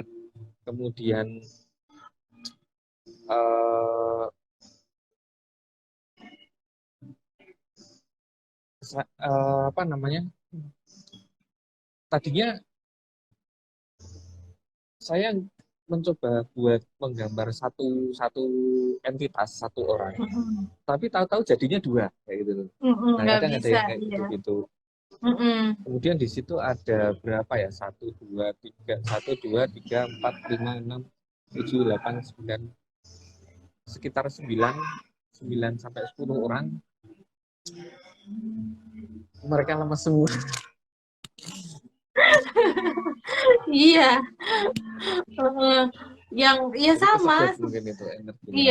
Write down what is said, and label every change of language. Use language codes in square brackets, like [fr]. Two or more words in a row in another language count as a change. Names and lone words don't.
[id] Kemudian eh, apa namanya, tadinya saya mencoba buat menggambar satu satu entitas satu orang, Mhm, tapi tahu-tahu jadinya dua kayak gitu tuh. mhm, Nah nggak kadang ada bisa, yang kayak iya. gitu-gitu. Mhm, Kemudian di situ ada berapa ya, satu dua tiga empat lima enam tujuh delapan sembilan, sekitar 9 9 sampai 10 orang, mereka lemas semua. iya, heeh. Yang iya Jadi sama, kesedot mungkin itu energinya.